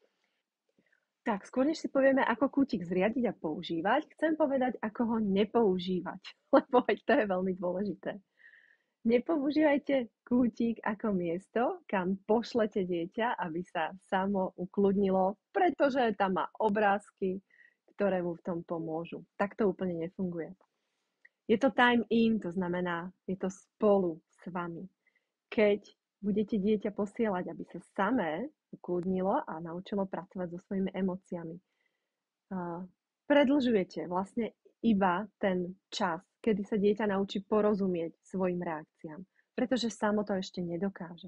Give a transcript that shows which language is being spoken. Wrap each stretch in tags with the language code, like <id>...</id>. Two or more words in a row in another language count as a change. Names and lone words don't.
<sk>Tak, skôr než si povieme, ako kútik zriadiť a používať, chcem povedať, ako ho nepoužívať, lebo aj to je veľmi dôležité. Nepoužívajte kútik ako miesto, kam pošlete dieťa, aby sa samo ukludnilo, pretože tam má obrázky, ktoré mu v tom pomôžu. Tak to úplne nefunguje. Je to</sk> <en>time in,</en> <sk>to znamená, je to spolu s vami. Keď budete dieťa posielať, aby sa samé ukludnilo a naučilo pracovať so svojimi emóciami. Predlžujete vlastne iba ten čas, kedy sa dieťa naučí porozumieť svojim reakciám, pretože samo to ešte nedokáže.</sk>